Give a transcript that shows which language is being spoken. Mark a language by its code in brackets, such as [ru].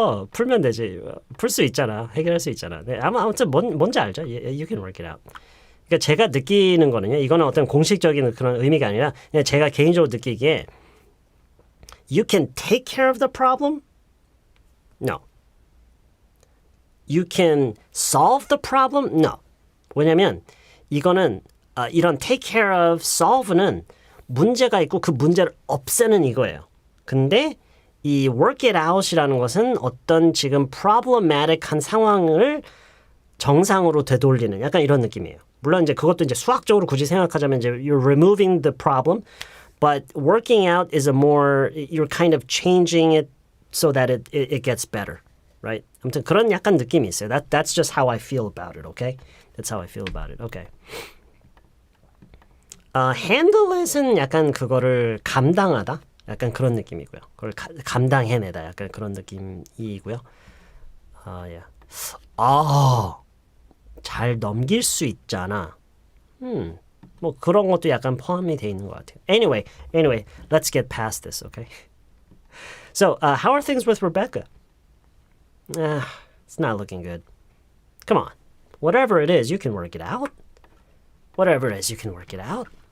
[ko] 풀면 되지. 풀 수 있잖아. 해결할 수 있잖아. 네, 아무튼 뭔지 알죠? [en] You can work it out. [ko] 그러니까 제가 느끼는 거는요. 이거는 어떤 공식적인 그런 의미가 아니라 그냥 제가 개인적으로 느끼기에 [en] You can take care of the problem? No. You can solve the problem? No. [ko] 왜냐면 이거는 이런 take care of, solve는 문제가 있고 그 문제를 없애는 이거예요. 근데 이 work it out이라는 것은 어떤 지금 problematic한 상황을 정상으로 되돌리는 약간 이런 느낌이에요. 물론 이제 그것도 이제 수학적으로 굳이 생각하자면 이제 [en] you're removing the problem, but working out is you're kind of changing it so that it gets better, right? [ko] 아무튼 그런 약간 느낌이 있어요. [en] That's just how I feel about it, okay? That's how I feel about it, okay? [ko] handle it은 약간 그거를 감당하다? 약간 그런 느낌이고요. 그걸 감당해내다. 약간 그런 느낌이고요. yeah. 잘 넘길 수 있잖아. 뭐 그런 것도 약간 포함이 돼 있는 것 같아요. [en] Anyway, let's get past this, okay? So, how are things with Rebecca? It's not looking good. Come on. Whatever it is, you can work it out. Whatever it is, you can work it out.